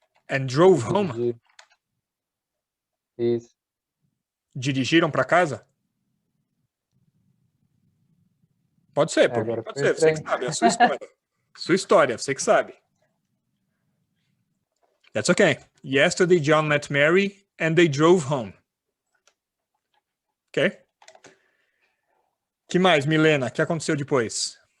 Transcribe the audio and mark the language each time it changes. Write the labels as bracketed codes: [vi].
[en] And drove home? [pt] Dirigir. Isso. Dirigiram para casa? Pode ser, pode ser. Você que sabe, é a sua história. Sua história, você que sabe. [en] That's okay. Yesterday, John met Mary and they drove home. Ok? [pt] Que mais, Milena? O que aconteceu depois?